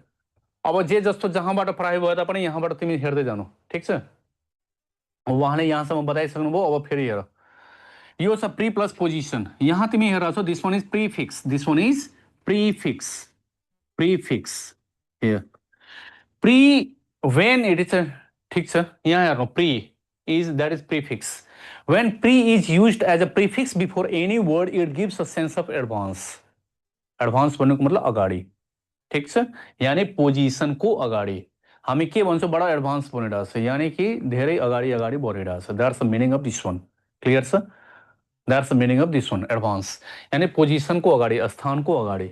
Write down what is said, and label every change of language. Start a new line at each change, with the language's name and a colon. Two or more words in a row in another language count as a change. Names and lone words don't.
Nepali: अब जे जस्तो जहाँबाट पढाइ भयो तापनि यहाँबाट तिमी हेर्दै जानु, ठीक छ। उहाँले यहाँसम्म बताइसक्नुभयो। अब फेरि हेर, यो छ
English: pre plus position.
Nepali: यहाँ तिमी हेरेर छौ,
English: this one is prefix, this one is prefix, prefix here pre when it is,
Nepali: ठीक छ। यहाँ हेर्नु,
English: pre is that is prefix. When pre is used as a prefix before any word it gives a sense of advance.
Nepali: एडभान्स भन्नुको मतलब अगाडि, ठीक छ। यानी पोजिसन को अगाडि हामी के भन्छौँ, बडा एडभान्स बनिरहेछ, यानी कि धेरै अगाडि अगाडि बढिरहेछ।
English: that's the meaning of this one, clear छ। that's the meaning of this one, advance
Nepali: यानी पोजिसनको अगाडि, स्थानको अगाडि।